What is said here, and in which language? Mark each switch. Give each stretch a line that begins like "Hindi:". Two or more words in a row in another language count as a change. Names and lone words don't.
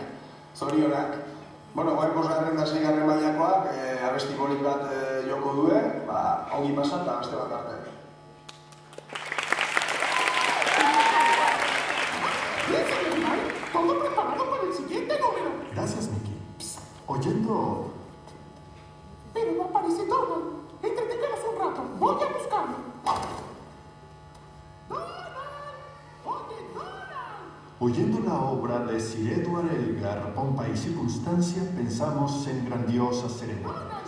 Basque: Zorionak. Bueno, guai bosgarren da seigarren mailakoak, abesti polit bat joko duen, ongi pasat eta beste bat arte.
Spanish: Todo preparado para el siguiente número. Gracias, Mickey. Psst, oyendo... Pero no aparece Donald. Entreténganos un rato. Voy a buscarlo. Oyendo la obra de Sir Edward Elgar, Pompa y Circunstancia, pensamos en grandiosas ceremonias.